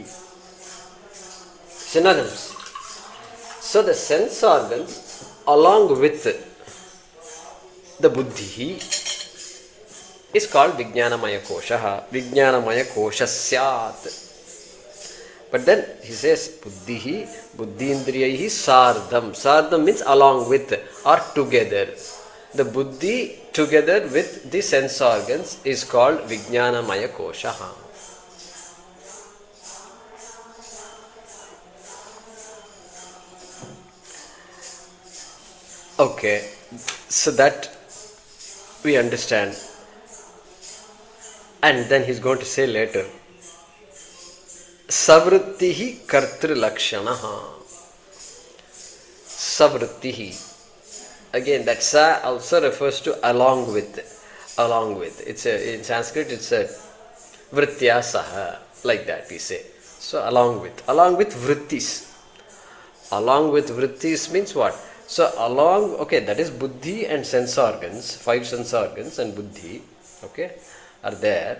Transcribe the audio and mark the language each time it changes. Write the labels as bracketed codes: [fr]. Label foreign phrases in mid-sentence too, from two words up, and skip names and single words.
[en] Synonyms. So the sense organs along with the buddhi is called [sa] विज्ञानमय कोश. विज्ञानमय कोश स्यात्. [en] But then he says [sa] बुद्धिः बुद्धीन्द्रियैः सार्धं. [en] Sārdhaṃ means along with or together. The buddhi together with the sense organs is called [sa] विज्ञानमय कोश. [en] Okay, so that we understand. And then he's going to say later, [sa] सवृत्तिः कर्तृलक्षणः. Savṛttiḥ. [en] Again, that sa also refers to along with. It's in Sanskrit it's a vrityāsaha, like that we say. So along with vrittis. Along with vrittis means what? So okay, that is buddhi and sense organs, 5 sense organs and buddhi, okay, are there.